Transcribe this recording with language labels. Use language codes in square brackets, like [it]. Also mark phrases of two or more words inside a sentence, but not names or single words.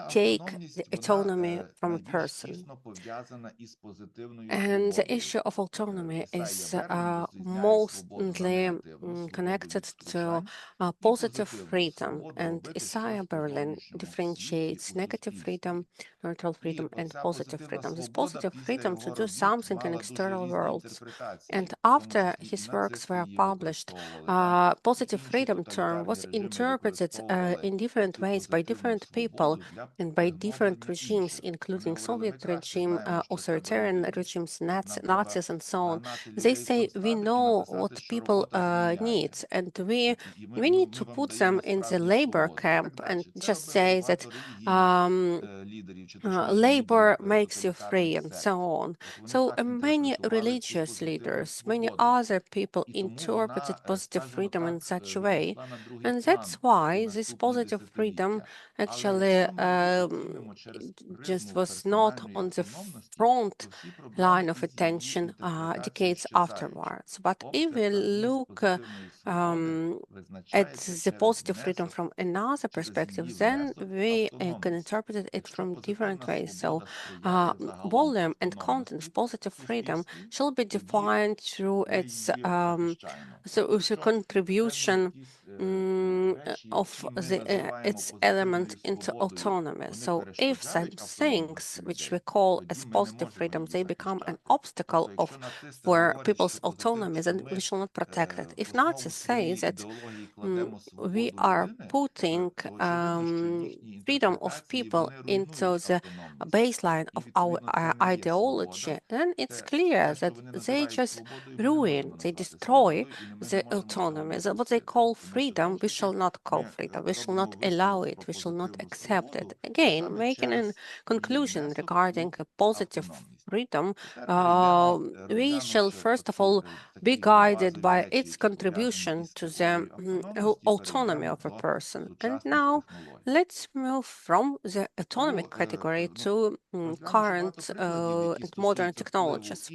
[en] take the [uk] автономність, вона [en] autonomy from a [uk] найбільш [en] person. [uk] тісно пов'язана із позитивною [en] And the [uk] свободою. [en] issue of autonomy [uk] Ісайя [en] is [uk] Берман розрізняє свободу на [en] mostly [uk] негативну свободу [en] connected [uk] від [en] to [uk] втручань і [en] positive [uk] позитивну [en] freedom. [uk] свободу [en] And [uk] робити [en] Isaiah [uk] щось [en] Berlin [uk] по-зовнішньому в світі і [en] differentiates [uk] у [en] negative freedom, [uk] суспільстві. [en] neutral [uk] І [en] freedom, and [uk] оця [en] positive [uk] позитивна [en] freedom. This [uk] свобода [en] positive [uk] після [en] freedom to [uk] його [en] do [uk] робіт [en] something in [uk] мала дуже [en] external [uk] різні [en] worlds. And [uk] інтерпретації, в тому [en] after [uk] числі і [en] his works [uk] нацисти [en] were [uk] її [en] published, [uk] використовували, так, і [en] positive [uk] інші [en] freedom term [uk] тоталітарні [en] was [uk] режими [en] interpreted [uk] використовували [en] in different [uk] оцю [en] ways by [uk] позитивну [en] different people [uk] свободу для [en] and by different [uk] пригноблення [en] regimes, [uk] інших. Вони [en] including [uk] говорили, ми [en] Soviet [uk] краще [en] regime, [uk] знаємо, що треба [en] authoritarian [uk] робити. [en] regimes, [uk] Нам треба [en] Nazis, and so on. [uk] загнати [en] They [uk] людей в [en] say we [uk] концтабір і [en] know [uk] написати, [en] what [uk] що [en] people [uk] робота звільняє. [en] need, and we [uk] І [en] we need [uk] ми [en] to [uk] вам [en] put them [uk] даємо [en] in the [uk] справжню [en] labor [uk] свободу і так [en] camp and [uk] далі. Це [en] just [uk] робили [en] say that [uk] багато релігійних um, лідерів, чи точніше лідерів [en] labor makes you free, [uk] тоталітарних [en] and so [uk] сект. [en] on. [uk] От вони [en] So [uk] так [en] many [uk] інтерпретували цю [en] religious [uk] позитивну [en] leaders, many [uk] свободу. [en] other people [uk] І тому [en] interpreted [uk] вона, [en] positive [uk] скажімо [en] freedom in [uk] так, [en] such a way, [uk] відійшла на другий [en] and that's [uk] план у [en] why this [uk] наступні [en] positive freedom [uk] десятиліття. Але [en] actually [uk] якщо ми її оцінимо через [en] just [uk] призму [en] was not [uk] персональної [en] on the [uk] автономності, [en] front [uk] то всі проблеми [en] line of [uk] із її [en] attention [uk] інтерпретацією [en] decades [uk] щезають. [en] afterwards. But if [uk] Обща [en] we [uk] складність [en] look [uk] позитивної свободи [en] at [uk] визначається [en] the [uk] через [en] positive freedom [uk] внесок, [en] from another [uk] через її [en] perspective, then [uk] внесок в [en] we can [uk] автономність. [en] interpret it [uk] Якщо [en] from different [uk] позитивна [en] ways. So, [uk] свобода сприяє загалом [en] volume and content of [uk] автономності [en] positive [uk] в [en] freedom [uk] суспільстві, [en] shall be [uk] тоді [en] defined through [uk] ми [en] its [uk] її захищаємо. Тобто, [en] so [uk] якщо певні [en] contribution [uk] якісь речі, [en] of [uk] які ми називаємо [en] its element [uk] позитивною [en] into [uk] свободою, [en] autonomy. [uk] вони [en] So if some [uk] перешкоджають [en] things [uk] автономності [en] which we [uk] людей, [en] call [uk] тоді [en] as [uk] ми не [en] positive [uk] можемо [en] freedom, [uk] її [en] they become an [uk] захищати. [en] obstacle [uk] Тобто, [en] of [uk] якщо нацисти [en] for [uk] говорять, [en] people's [uk] що позитив, [en] autonomy, [uk] що [en] then we [uk] ми [en] shall not protect it. [uk] в [en] If [uk] основу [en] Nazis say [uk] своєї [en] that [uk] ідеології кладемо [en] we [uk] свободу [en] are [uk] людини, [en] putting [uk] то очевидно, що їхні [en] freedom of [uk] інтерпретації, [en] people [uk] вони [en] into [uk] руйнують [en] the [uk] автономність. [en] baseline [uk] І, [en] of our [uk] відповідно, це не є [en] ideology, [uk] свобода. [en] then it's [uk] Те, [en] clear [uk] що [en] that [uk] вони [en] they [uk] називають [en] just [uk] свободою, ми не [en] ruin, [uk] можемо [en] they [uk] назвати [en] destroy [uk] свободою, і ми не [en] the [uk] можемо цього [en] autonomy. What they [uk] допустити. [en] call [uk] Тому що, знову [en] freedom, [uk] ж [en] we [uk] таки, [en] shall not call [uk] ми [en] freedom. We shall [uk] робимо [en] not allow [uk] висновок [en] it. [uk] про [en] We shall not [uk] позитивну [en] accept it. [uk] свободу [en] Again, [uk] саме [en] making a [uk] через її [en] conclusion [uk] внесок у [en] regarding a positive [uk] автономність. [en] freedom, we shall first of all be guided by its contribution to the autonomy of a person. And now let's move from the autonomic category to current and modern technologies.